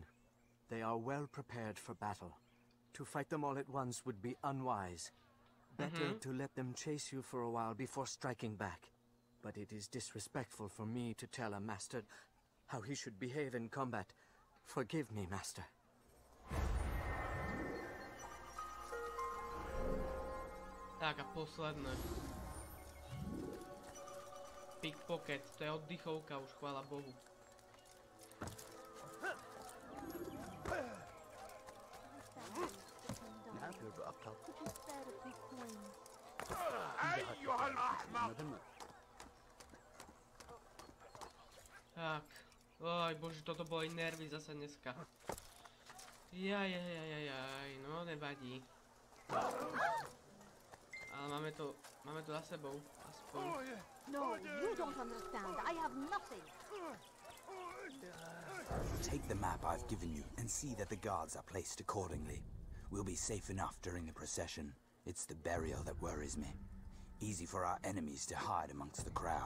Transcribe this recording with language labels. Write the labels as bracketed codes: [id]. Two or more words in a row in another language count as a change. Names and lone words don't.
[en] They are well prepared for battle. To fight them all at once would be unwise. Better to let them chase you for a while before striking back. But it is disrespectful for me to tell a master how he should behave in combat. Forgive me, Master. [sk] Tak a posledné. Pickpocket, to je oddychovka už, chvála Bohu. [en] Could you spare a few coins? [sk] Tak. Oj, bože, toto boli nervy zase dneska. Jaj, no nevadí. Ale máme to za sebou, aspoň. [en] No, you don't understand. I have nothing. Take the map I've given you and see that the guards are placed accordingly. We'll be safe enough during the procession. It's the burial that worries me. Easy for our enemies to hide amongst the crowd.